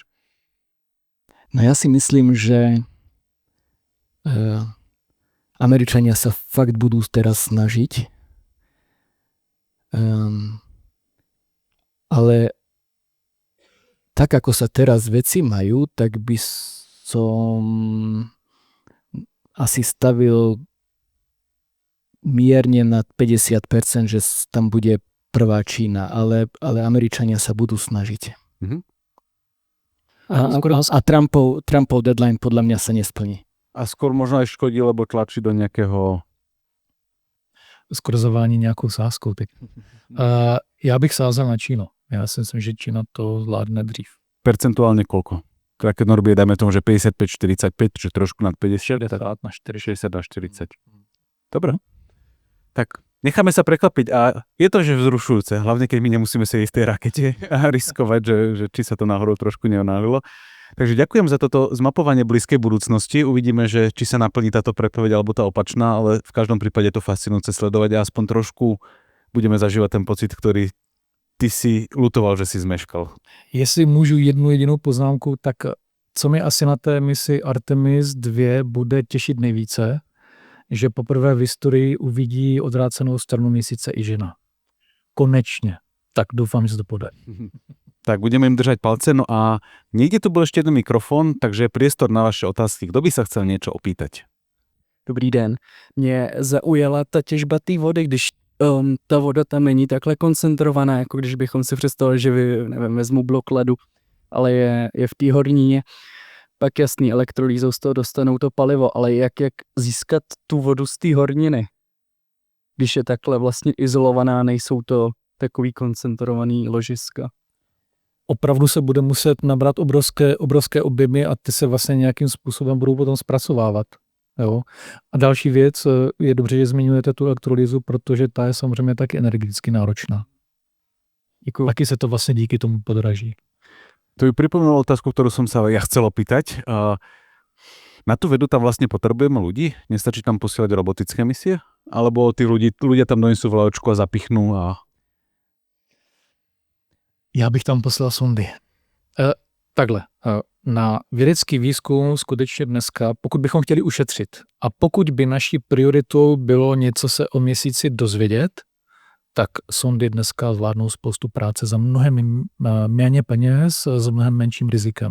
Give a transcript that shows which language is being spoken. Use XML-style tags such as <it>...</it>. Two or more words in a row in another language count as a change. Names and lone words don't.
<sk>No ja si myslím, že Američania sa fakt budú teraz snažiť, ale tak ako sa teraz veci majú, tak by som asi stavil mierne nad 50%, že tam bude prvá Čína, ale Američania sa budú snažiť. Mhm. A Trumpov deadline podľa mňa sa nesplní. A skôr možno aj škodí, lebo tlačí do nejakého...</sk> <cs>Skoro zavání nějakou sázkou. Já bych sázel na Čínu. Já si myslím, že Čína to zvládne dřív.</cs> <sk>Percentuálne koľko? Keď Norbie, dajme tomu, že 55-45, že trošku nad 50? 60 na 40. 60 na 40. Dobre. Tak necháme sa prekvapiť a je to, že vzrušujúce, hlavne keď my nemusíme sedieť v tej rakete a riskovať, že či sa to náhodou trošku neonálilo. Takže ďakujem za toto zmapovanie blízkej budúcnosti. Uvidíme, že či sa naplní táto predpoveď alebo tá opačná, ale v každom prípade je to fascinujúce sledovať a aspoň trošku budeme zažívať ten pocit, ktorý ty si lutoval, že si zmeškal.</sk> <cs>Jestli můžu jednu jedinou poznámku, tak co mi asi na té misi Artemis 2 bude těšit nejvíce, že poprvé v historii uvidí odvrácenou stranu měsíce i žena. Konečně. Tak doufám, že se to podaří.</cs> <sk>Tak budeme im držať palce. No a niekde tu bol ešte jeden mikrofon, takže priestor na vaše otázky. Kto by sa chcel niečo opýtať?</sk> <cs>Dobrý den. Mě zaujala ta těžba té vody, když ta voda tam není takhle koncentrovaná, jako když bychom si představili, že nevím, vezmu blok ledu, ale je v té hornině. Pak jasný, elektrolýzou z toho dostanou to palivo, ale jak získat tu vodu z té horniny? Když je takhle vlastně izolovaná, nejsou to takový koncentrovaný ložiska. Opravdu se bude muset nabrat obrovské objemy a ty se vlastně nějakým způsobem budou potom zpracovávat. Jo. A další věc, je dobře, že zmiňujete tu elektrolýzu, protože ta je samozřejmě taky energeticky náročná. Děkuju. Taky se to vlastně díky tomu podraží.</cs> <sk>To by pripomínalo otázku, ktorú som sa ja chcel opýtať. Na tú vedu tam vlastne potrebujeme ľudí? Nestačí tam posielať robotické misie? Alebo tí ľudia tam donesú vlajočku a zapichnú a...</sk> <cs>Já bych tam poslal sondy. Takhle, na vědecký výzkum skutečně dneska, pokud bychom chtěli ušetřit a pokud by naší prioritou bylo něco se o měsíci dozvědět, tak sondy dneska zvládnou spoustu práce za mnohem méně peněz, s mnohem menším rizikem.</cs>